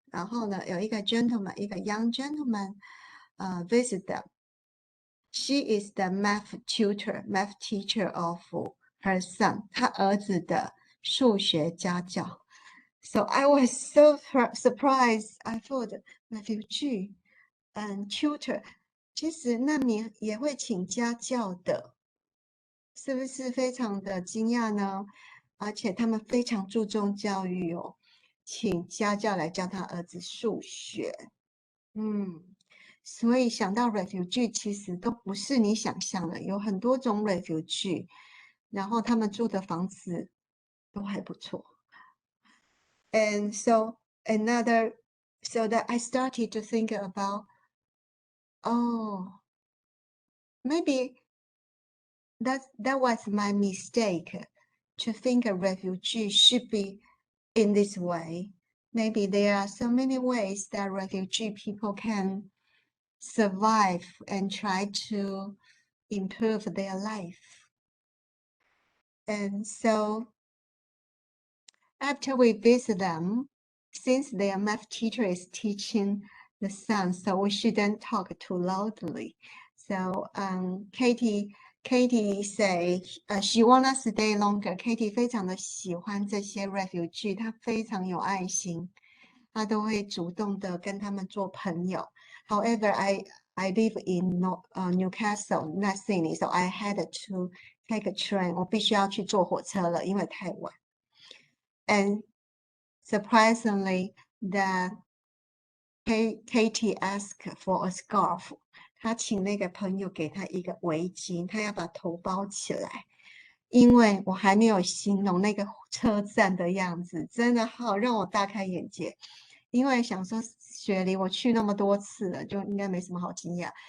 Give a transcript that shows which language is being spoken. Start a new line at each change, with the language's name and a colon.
Chinese: 然后呢，有一个 gentleman， 一个 young gentleman visit them.
English: She is the math teacher of her son，
Chinese: 他儿子的数学家教。
English: So I was so surprised. I thought refugee and tutor，
Chinese: 其实难民也会请家教的，是不是非常的惊讶呢？而且他们非常注重教育哦，请家教来教他儿子数学。所以想到 refugee 其实都不是你想象的，有很多种 refugee， 然后他们住的房子都还不错。
English: And so that I started to think about, oh, maybe that was my mistake to think a refugee should be in this way. Maybe there are so many ways that refugee people can survive and try to improve their life. And so after we visit them, since their math teacher is teaching the sons, so we shouldn't talk too loudly. So Katie say she want us to stay longer.
Chinese: Katie 非常的喜欢这些 refugee， 她非常有爱心，她都会主动的跟他们做朋友。
English: However, I live in Newcastle, not Sydney, so I had to take a train.
Chinese: 我必须要去坐火车了，因为太晚。
English: And surprisingly, that Katie asked for a scarf.
Chinese: 她请那个朋友给她一个围巾，她要把头包起来。因为我还没有形容那个车站的样子，真的好让我大开眼界。因为想说雪梨我去那么多次了，就应该没什么好惊讶。